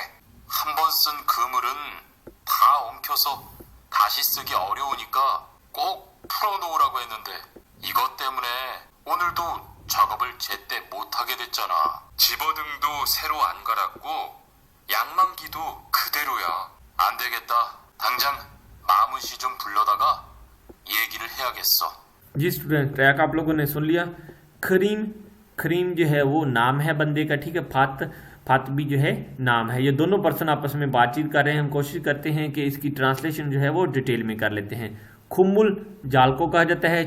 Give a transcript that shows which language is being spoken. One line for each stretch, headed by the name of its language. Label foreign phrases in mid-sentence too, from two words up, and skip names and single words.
Korean: 한 번 쓴 그물은 다 엉켜서 다시 쓰기 어려우니까 꼭 풀어놓으라고 했는데 이것 때문에 오늘도 작업을 제때 못하게 됐잖아. 집어등도 새로 안 갈았고 양만기도 그대로야. 안 되겠다. 당장 마문씨 좀 불러다가 얘기를 해야겠어.
Hindi: जी
English: student track
Hindi: आप लोगों ने सुन लिया। खरीम जो है वो नाम है बंदे का ठीक है। फात भी जो है नाम है। ये दोनों पर्सन आपस में बातचीत कर रहे हैं। हम कोशिश करते हैं कि इसकी ट्रांसलेशन जो है वो डिटेल में कर लेते हैं। खुमुल जाल को कहा जाता है।